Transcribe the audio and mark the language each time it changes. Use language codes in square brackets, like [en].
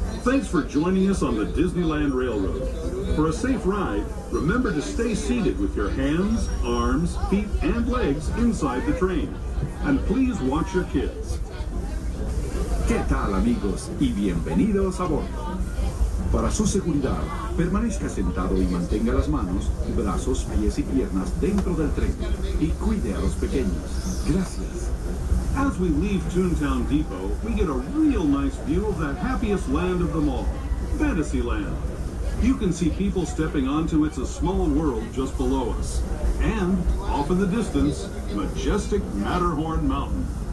[en] Thanks for joining us on the Disneyland Railroad. For a safe ride, remember to stay seated with your hands, arms, feet, and legs inside the train. And please watch your kids. [es] ¿Qué tal, amigos? Y bienvenidos a bordo. Para su seguridad, permanezca sentado y mantenga las manos, brazos, pies y piernas dentro del tren. Y cuide a los pequeños. Gracias. [en] As we leave Toontown Depot, we get a real nice view of that happiest land of them all, Fantasyland. You can see people stepping onto It's a Small World just below us. And, off in the distance, majestic Matterhorn Mountain.